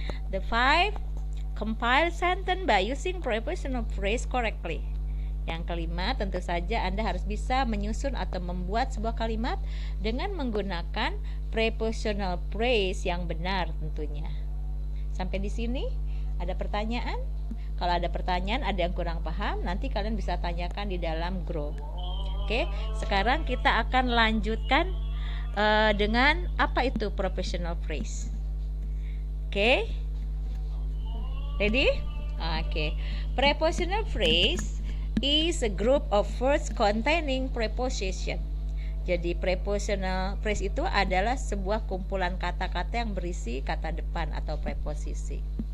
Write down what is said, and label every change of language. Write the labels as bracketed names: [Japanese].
[English] The five, compile sentence by using prepositional phrase correctly. [Indonesian] Yang kelima, tentu saja Anda harus bisa menyusun atau membuat sebuah kalimat dengan menggunakan prepositional phrase yang benar tentunya. Sampai di sini ada pertanyaan? Kalau ada pertanyaan, ada yang kurang paham, nanti kalian bisa tanyakan di dalam grup. Oke, sekarang kita akan lanjutkan dengan apa itu prepositional phrase. [English] Oke, ready? Oke, prepositional phrase is a group of words containing preposition. [Indonesian] Jadi prepositional phrase itu adalah sebuah kumpulan kata-kata yang berisi kata depan atau preposisi.